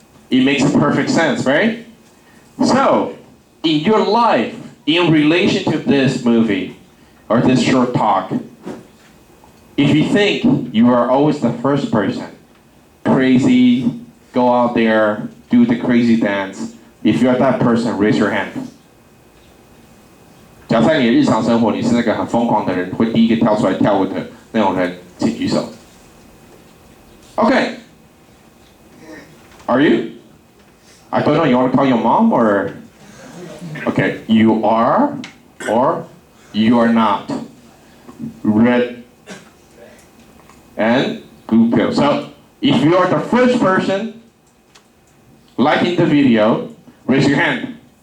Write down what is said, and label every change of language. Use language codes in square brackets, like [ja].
[en] It makes perfect sense, right? So, in your life, in relation to this movie, or this short talk, if you think you are always the first person, crazy, go out there, do the crazy dance, if you're that person, raise your hand. [zh] 假如在你的日常生活，你是那个很疯狂的人，会第一个跳出来跳舞的那种人，请举手。 [en] Okay. Are you? I don't know, you want to call your mom or? Okay, you are or you are not. Red and blue pill. So, if you are the first person liking the video, raise your hand.